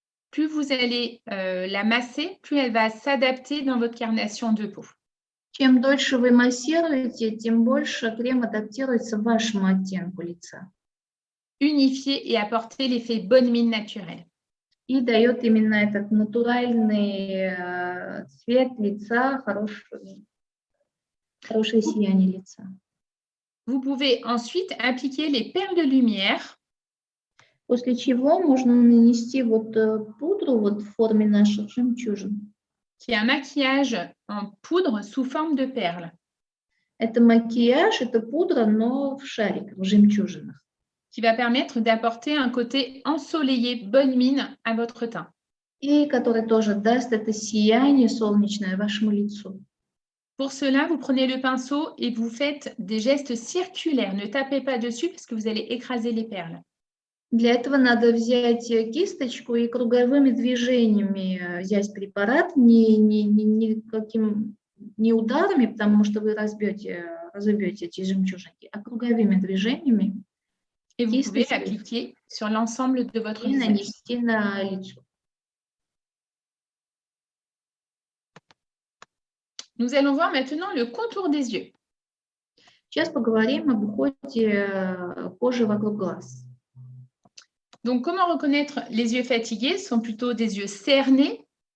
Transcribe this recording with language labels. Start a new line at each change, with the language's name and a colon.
French: Plus vous allez la masser, plus elle va s'adapter dans votre carnation de peau.
Russian: Чем дольше вы массируете, тем больше крем адаптируется к вашему оттенку лица.
French: Unifier et apporter l'effet bonne mine naturelle.
Russian: И дает именно этот натуральный цвет лица, хорошее сияние лица.
French: Vous pouvez ensuite appliquer les perles de lumière.
Russian: После чего можно нанести вот пудру вот в форме наших жемчужин.
French: Qui est un maquillage en poudre sous forme de perles.
Russian: Это макияж, это пудра, но в шариках, в жемчужинах.
French: Qui va permettre d'apporter un côté ensoleillé, bonne mine à votre teint.
Russian: И который тоже даст это сияние солнечное вашему лицу.
French: Pour cela, vous prenez le pinceau et vous faites des gestes circulaires. Ne tapez pas dessus parce que vous allez écraser les perles.
Russian: Для этого надо взять кисточку и круговыми движениями взять препарат, не ударами, потому что вы разобьете эти жемчужинки, а круговыми движениями
French: Et vous pouvez
Russian: кисточкой
French: l'appliquer sur l'ensemble de votre
Russian: и
French: visage.
Russian: нанести на лицо.
French: Nous allons voir maintenant le contour des yeux.
Russian: Сейчас поговорим об уходе кожи вокруг глаз.
French: Donc, comment reconnaître les yeux fatigués? Ce sont plutôt des yeux cernés